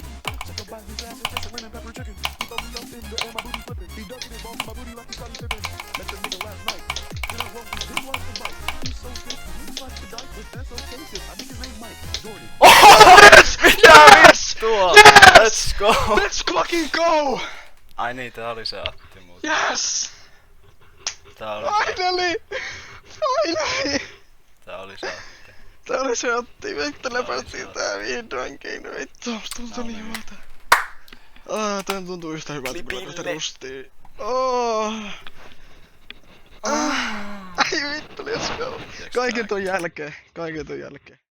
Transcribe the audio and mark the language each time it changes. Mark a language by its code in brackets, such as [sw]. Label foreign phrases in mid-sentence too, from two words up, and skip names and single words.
[en] Took about his ass and tasted lemon pepper chicken. He throw me up in the air, my booty flipping. He ducking and bumping my booty like he started sipping. Met the nigga last night. Then I rode his dick like a bike. He's so sick, he looks like the dyke, but that's okay, cause I think his name's Mike Jordan. Yes! Yes! [fi] Tuo! [en] Yes! Let's go! Let's fucking go! [fi] Ai niin, tää oli se Atti muuten. [en] Yes! [fi] Tää oli se. [en] Finally! Finally! [fi] Tää oli se Atti. Tää oli se Atti, vittu läpäistiin tää vihdoinkin, vittu, musta tuntuu niin hyvältä. Tää tuntuu yhtä hyvältä kuin läpäistä rustiin. Ai vittu, [en] let's go! [fi] Kaiken ton jälkeen.